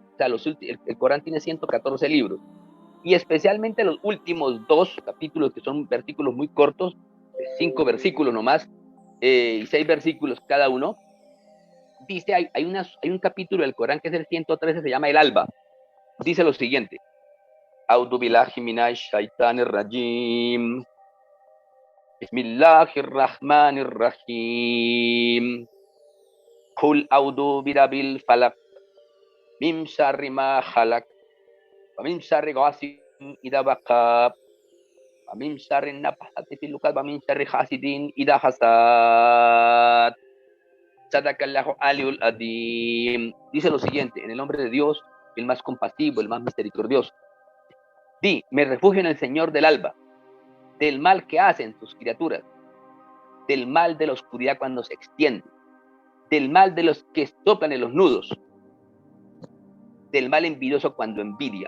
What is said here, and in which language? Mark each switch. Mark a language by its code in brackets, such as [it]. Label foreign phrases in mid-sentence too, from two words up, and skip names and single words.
[es] O sea, el Corán tiene 114 libros. Y especialmente los últimos 2 capítulos, que son versículos muy cortos, 5 versículos nomás, y 6 versículos cada uno. Dice, hay un capítulo del Corán que es el 113, se llama el Alba. Dice lo siguiente. [ar] أعوذ بالله من الشيطان الرجيم. بسم الله الرحمن الرحيم. قل أعوذ برب الفلق. من شر ما خلق. ومن شر غاسق إذا وقب. ومن شر النفاثات في العقد ومن شر حاسد إذا حسد. صدق الله العلي العظيم. [es] Dice lo siguiente, en el nombre de Dios, el más compasivo, el más misericordioso. Di, me refugio en el Señor del alba, del mal que hacen sus criaturas, del mal de la oscuridad cuando se extiende, del mal de los que soplan en los nudos, del mal envidioso cuando envidia.